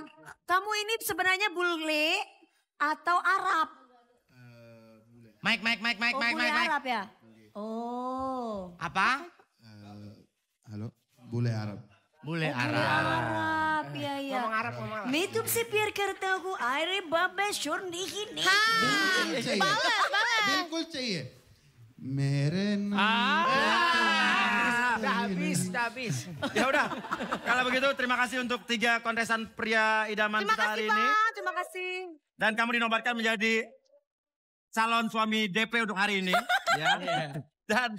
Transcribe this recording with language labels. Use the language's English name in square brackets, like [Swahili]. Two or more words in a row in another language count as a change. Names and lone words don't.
[Indonesian] Kamu ini sebenarnya bule atau Arab? Mike. Oh, bule Arab ya? Oh. Apa? Halo, bule Arab. Bule Bule Arab, ya ya. Ngomong Arab, ngomong Arab. [Hindi] मैं तुमसे प्यार करता हूँ अरे बाबा शोर नहीं बिल्कुल चाहिए [Indonesian] Balas. [Hindi] बिल्कुल चाहिए मेरे [Indonesian] Udah habis. Ya udah, kalau begitu terima kasih untuk 3 kontesan pria idaman Terima kita kasih hari ini. Pak, terima kasih. Dan kamu dinobatkan menjadi calon suami DP untuk hari ini. Ya. Dan